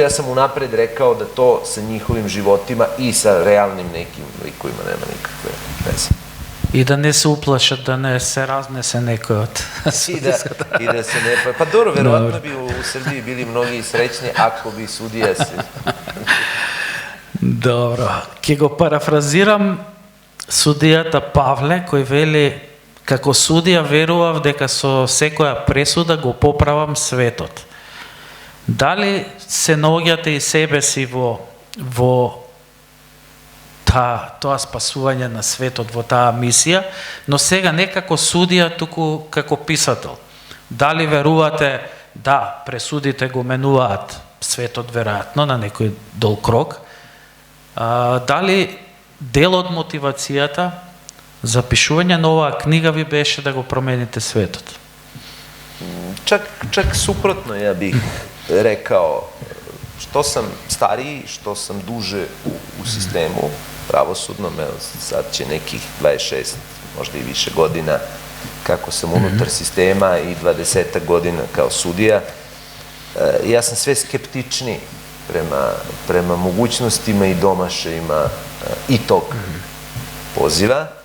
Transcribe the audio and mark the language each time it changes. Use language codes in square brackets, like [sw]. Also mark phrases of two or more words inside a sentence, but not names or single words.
[sr] Ja sam unapred rekao da to sa njihovim životima i sa realnim nekim likovima nema nikakve veze. [mk] И да не се уплашат, да не се разнесе неко од судијска. И да се не... [sr] Pa dobro, verovatno bi u Srbiji bili mnogi srećni ako bi sudija se... Dobro. [mk] Ке го парафразирам судијата Павле, кој вели: како судија верував дека со секоја пресуда го поправам светот. Дали се наоѓате и себе си во тоа спасување на светот во таа мисија, но сега не како судија, туку како писател. Дали верувате да пресудите го менуваат светот веројатно на некој долг рок? Дали дел од мотивацијата за пишување на оваа книга ви беше да го промените светот? [sr] Čak suprotno, ja bih rekao. Što sam stariji, što sam duže u sistemu pravosudnom, sad će nekih 26, možda i više godina kako sam unutar sistema i 20 godina kao sudija, ja sam sve skeptičniji prema mogućnostima i domašajima i tog poziva.